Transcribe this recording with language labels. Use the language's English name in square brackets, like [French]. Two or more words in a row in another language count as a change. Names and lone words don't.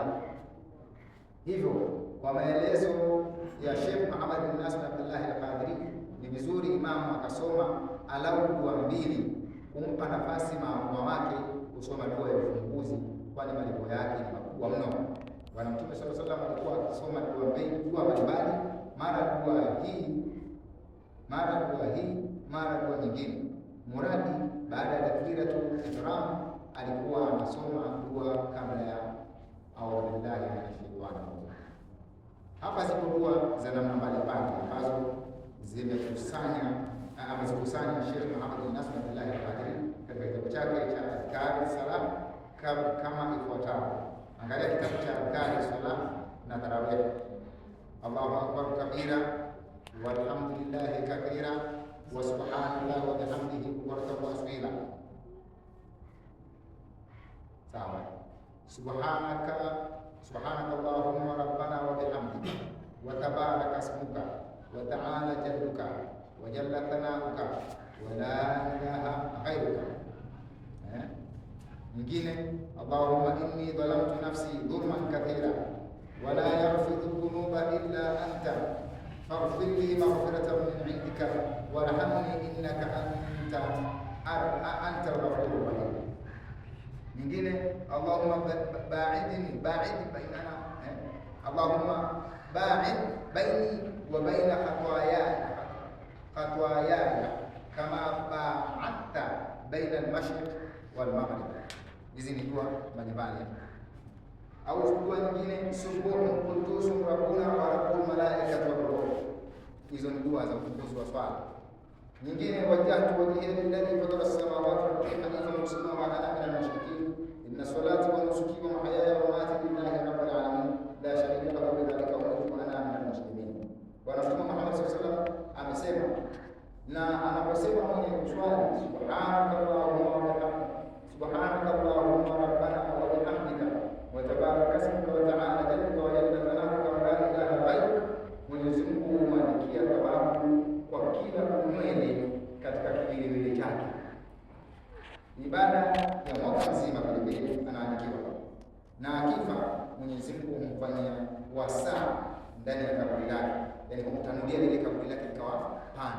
[Swahili] Hivyo kwa maelezo ya Sheikh Muhammad bin Nasr Abdullah al-Qadiri, ni vizuri imamu akasoma alau dua mbili, kumpa nafasi maamuma wake kusoma dua ya ufunguzi, kwani malipo yake ni makubwa mno. Bwana Mtume [Arabic] صلى الله عليه وسلم [Swahili] alikuwa akisoma dua mbalimbali, mara dua hii, mara dua nyingine. Muradi baada ya [Arabic] تكبيرة الإحرام [Swahili] alikuwa anasoma dua kabla ya [Arabic] أعوذ بالله من الشيطان الرجيم. [Swahili] Hapa zipo dua za namna mbalimbali ambazo amezikusanya Sheikh Muhammad bin Nasr Abdullah al-Qadiri katika kitabu chake cha Adhkar Salam kama ifuatavyo. Angalia kitabu cha Adhkar Salam na Tarawih. [Arabic] الله أكبر كبيرا والحمد لله كثيرا وسبحان الله وبحمده بكرة وأصيلا. [Swahili] Sawa. [Arabic] سبحانك اللهم ربنا وبحمدك وتبارك اسمك وتعالى جدك وجل ثناؤك ولا إله غيرك. [Swahili] Nyingine, [Arabic] اللهم إني ظلمت نفسي ظلما كثيرا ولا يغفر الذنوب إلا أنت فاغفر لي مغفرة من عندك وارحمني إنك أنت الغفور الرحيم. Nyingine, اللهم باعد بيني وبين خطاياي كما باعدت بين المشرق والمغرب. [Swahili] Hizi ni dua mbalimbali. Au dua nyingine, [Arabic] سبوح قدوس ربنا ورب الملائكة والروح. [Swahili] Hizo ni dua za ufunguzi wa swala. Nyingine, [Arabic] وجهت وجهي للذي فطر السماوات والأرض حنيفا مسلما وأنا من المشركين إن صلاتي ونسكي ومحياي ومماتي لله رب العالمين لا شريك له وبذلك أمرت وأنا من المسلمين. [Swahili] Bwana Mtume Muhammad [Arabic] صلى الله عليه وسلم [Swahili] amesema, na anaposema mwenye kuswali [Arabic] سبحانك اللهم وبحمدك, سبحانك اللهم ربنا وبحمدك وتبارك اسمك وتعالى جدك وجل ثناؤك ولا إله غيرك, [Swahili] Mwenyezi Mungu humwandikia thawabu kwa kila umwele katika kiwiliwili chake. Ibada ya mwaka mzima vilevile anaandikiwa, na akifa Mwenyezi Mungu humfanyia wasaa ndani ya kaburi lake, yani kumtanulia lile kaburi lake likawa pana.